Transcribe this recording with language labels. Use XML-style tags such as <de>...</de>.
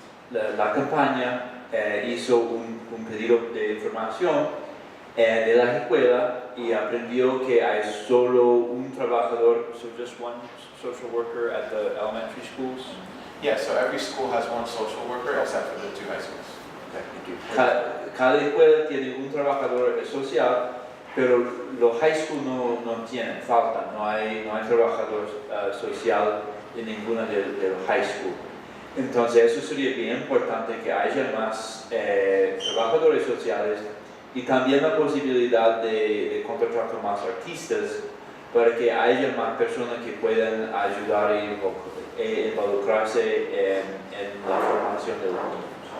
<es>La campaña hizo un pedido de información de la escuela y aprendió que hay solo un trabajador,</es> <en>so just one social worker at the elementary schools. Yeah, so every school has one social worker except for the two high schools. Okay, thank you.</en> <es>Cada escuela tiene un trabajador social, pero los high school no tienen, faltan, no hay trabajador social en ninguna de los high school. Entonces eso sería bien importante que haya más trabajadores sociales y también la posibilidad de contratar con más artistas para que haya más personas que puedan ayudar e involucrarse en la formación de los niños.</es>